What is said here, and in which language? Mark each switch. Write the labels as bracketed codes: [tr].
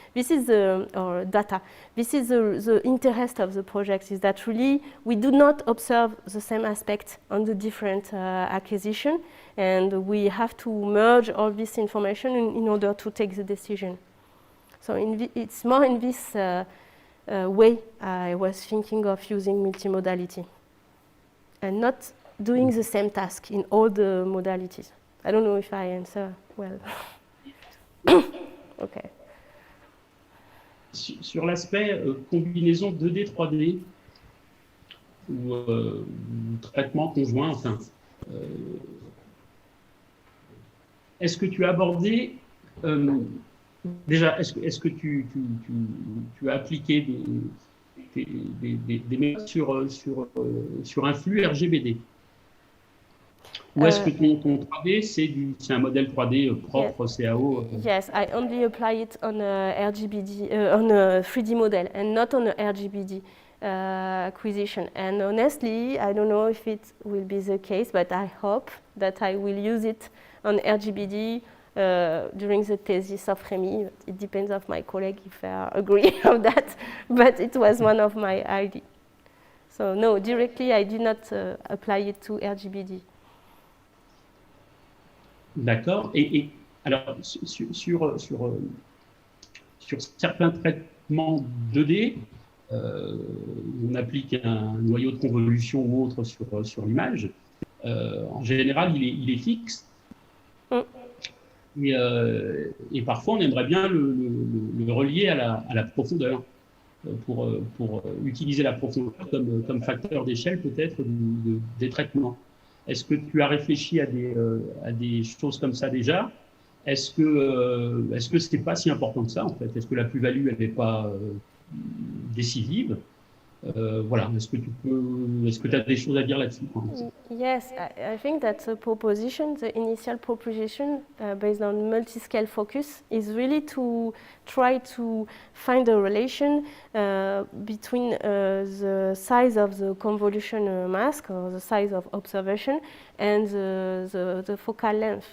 [en] This is or data. This is the interest of the project, is that really we do not observe the same aspect on the different acquisition, and we have to merge all this information in order to take the decision. So it's more in this way I was thinking of using multimodality and not doing the same task in all the modalities. I don't know if I answer well. Okay. [fr] Sur l'aspect combinaison 2D, 3D ou traitement conjoint, enfin, est-ce que tu as abordé déjà, est-ce que tu as appliqué des méthodes sur un flux RGBD? Ou est-ce que ton 3D, c'est un modèle 3D propre, yes. CAO? [en] Yes, I only apply it on a RGBD, on a 3D model, and not on a RGBD acquisition. And honestly, I don't know if it will be the case, but I hope that I will use it on RGBD during the thesis of Rémi. It depends on my colleague if they agree on that, but it was one of my ideas. So no, directly I did not apply it to RGBD. [fr] D'accord. Et alors, sur certains traitements 2D, on applique un noyau de convolution ou autre sur l'image. En général, il est fixe. Et parfois, on aimerait bien le relier à la profondeur pour utiliser la profondeur comme facteur d'échelle peut-être des traitements. Est-ce que tu as réfléchi à des choses comme ça déjà? Est-ce que ce n'est pas si important que ça en fait? Est-ce que la plus-value elle n'est pas décisive? Voilà. Est-ce que tu as des choses à dire là-dessus? [en] Yes, I think that the proposition, the initial proposition based on multi-scale focus, is really to try to find a relation between the size of the convolution mask or the size of observation and the focal length.